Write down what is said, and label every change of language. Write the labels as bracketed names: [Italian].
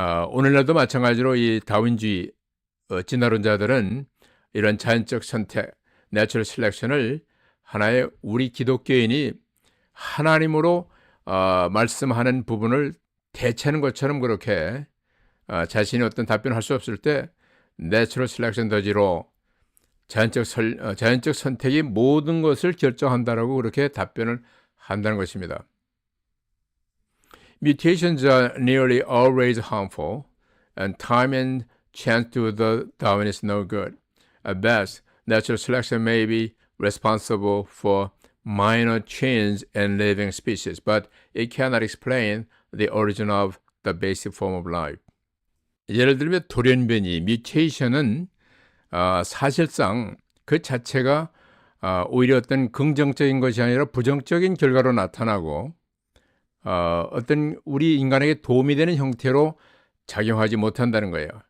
[Korean] 오늘날도 마찬가지로 이 다윈주의 진화론자들은 이런 자연적 선택, 내추럴 셀렉션을 하나의 우리 기독교인이 하나님으로 말씀하는 부분을 대체하는 것처럼 그렇게 자신이 어떤 답변을 할 수 없을 때 [English] Natural Selection does [Korean] 로 자연적 선택이 모든 것을 결정한다라고 그렇게 답변을 한다는 것입니다. [English] Mutations are nearly always harmful, and time and chance to the Darwinists no good. At best, natural selection may be responsible for minor change in living species, but it cannot explain the origin of the basic form of life. [Korean] 예를 들면 돌연변이, 뮤테이션은 사실상 그 자체가 오히려 어떤 긍정적인 것이 아니라 부정적인 결과로 나타나고 어떤 우리 인간에게 도움이 되는 형태로 작용하지 못한다는 거예요.